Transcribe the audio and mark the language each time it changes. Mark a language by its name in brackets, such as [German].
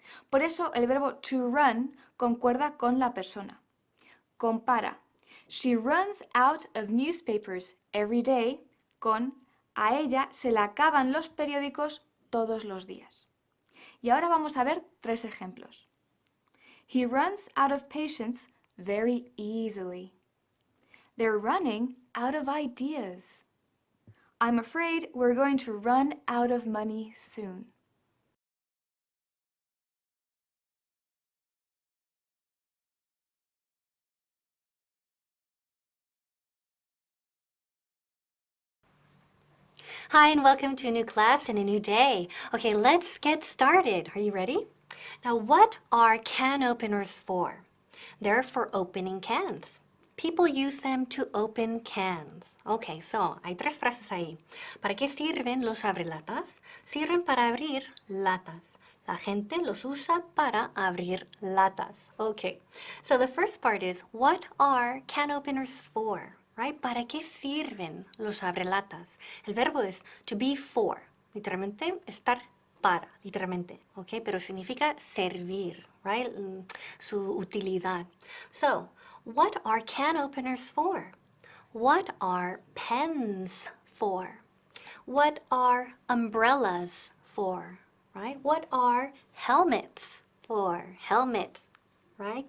[Spanish] Por eso el verbo to run concuerda con la persona. Compara [English] she runs out of newspapers every day [Spanish] con a ella se le acaban los periódicos todos los días. Y ahora vamos a ver 3 ejemplos. [English] He runs out of patience very easily. They're running out of ideas. I'm afraid we're going to run out of money soon. Hi, and welcome to a new class and a new day. Okay, let's get started. Are you ready? Now, what are can openers for? They're for opening cans. People use them to open cans. [Spanish] Okay, so hay 3 frases ahí. ¿Para qué sirven los abrelatas? Sirven para abrir latas. La gente los usa para abrir latas. [English] Okay, so the first part is, what are can openers for? right? [Spanish] ¿Para qué sirven los abrelatas? El verbo es to be for, literalmente estar para, literalmente, ¿ok? Pero significa servir, right? Su utilidad. [English] So, what are can openers for? What are pens for? What are umbrellas for? Right? What are helmets for? Helmets, right?